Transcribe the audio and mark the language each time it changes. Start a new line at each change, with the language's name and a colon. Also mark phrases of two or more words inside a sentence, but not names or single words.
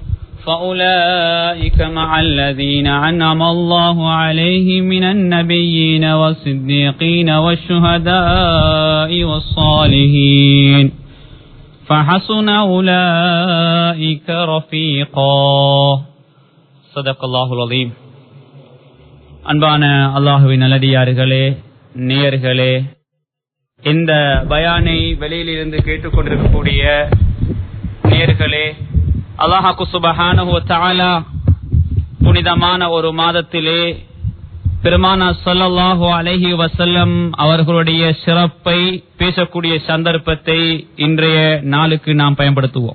Arabic: فأولئك مع الذين أنعم الله عليهم من النبيين والصديقين والشهداء والصالحين فحسن أولئك رفيقا صدق الله العظيم.
Tamil: அன்பான அல்லாஹ்வின் நல்லடியார்களே, நேயர்களே, இந்த பயானை வெளியிலிருந்து கேட்டுக்கொண்டிருக்கக்கூடிய நேயர்களே, அல்லாஹ்
Arabic: سبحانه وتعالى
Tamil: புனிதமான ஒரு மாதத்திலே பெருமானார்
Arabic: صلى الله عليه وسلم
Tamil: அவர்களுடைய சிறப்பை பேசக்கூடிய சந்தர்ப்பத்தை இன்றைய நாளுக்கு நாம் பயன்படுத்துவோம்.